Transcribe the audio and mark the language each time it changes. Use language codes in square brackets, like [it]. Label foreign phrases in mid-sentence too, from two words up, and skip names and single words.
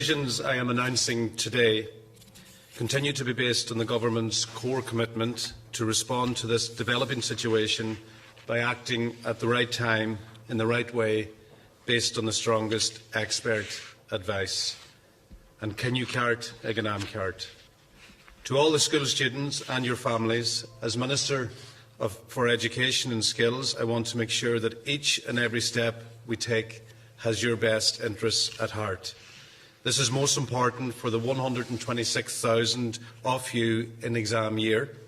[en] decisions I am announcing today continue to be based on the Government's core commitment to respond to this developing situation by acting at the right time, in the right way, based on the strongest expert advice. And can you cart ag an am cart? To all the school students and your families, as Minister for Education and Skills, I want to make sure that each and every step we take has your best interests at heart. This is most important for the 126,000 of you in exam year.